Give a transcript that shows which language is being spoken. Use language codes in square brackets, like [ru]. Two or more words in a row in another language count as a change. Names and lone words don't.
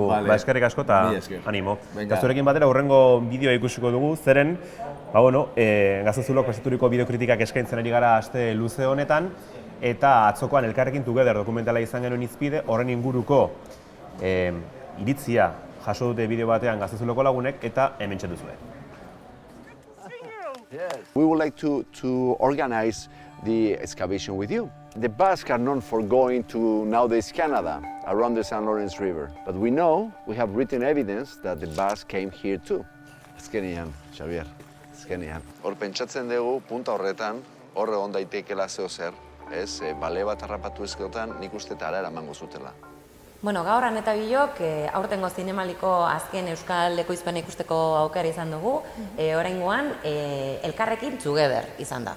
[eu] Eskerrik asko eta animo. Eta zurekin batera hurrengo bideoa ikusiko dugu, zeren Gaztezulok prestaturiko bideokritikak eskaintzen ari gara aste luze honetan, eta atzokoan Elkarrekin Together dokumentala izan genuen izpide, horren inguruko iritzia jaso dute bideo batean Gaztezuloko lagunek, eta hemen txetuzue. [en] We would like to organize the excavation with you. The Basques are known for going to nowadays Canada, around the St. Lawrence River. But we know, we have written evidence that the Basques came here too. [eu] Azkenean, Xavier, azkenean. Hor pentsatzen dugu, punta horretan, hor egon daiteikela zeo zer, ez? Bale bat harrapatu ezkotan, nik uste eta ara emango zutela. Gaur eta bilok, aurtengo Zinemaliko azken Euskal Ekoizpena ikusteko aukera izan dugu, oraingoan Elkarrekin Together izan da.